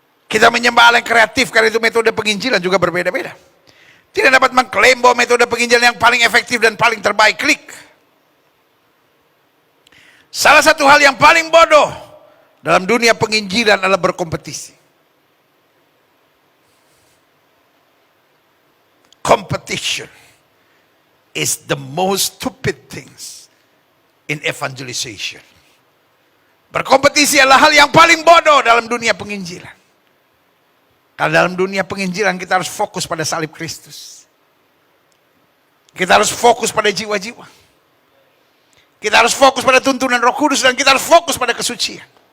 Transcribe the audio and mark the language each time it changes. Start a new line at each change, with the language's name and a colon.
Indonesian: Kita menyembah Allah yang kreatif karena itu metode penginjilan juga berbeda-beda. Tidak dapat mengklaim bahwa metode penginjilan yang paling efektif dan paling terbaik. Klik. Salah satu hal yang paling bodoh dalam dunia penginjilan adalah berkompetisi.
English: Competition is the most stupid things in evangelization.
Indonesian: Berkompetisi adalah hal yang paling bodoh dalam dunia penginjilan. Karena dalam dunia penginjilan kita harus fokus pada salib Kristus. Kita harus fokus pada jiwa-jiwa. Kita harus fokus pada tuntunan Roh Kudus dan kita harus fokus pada kesucian.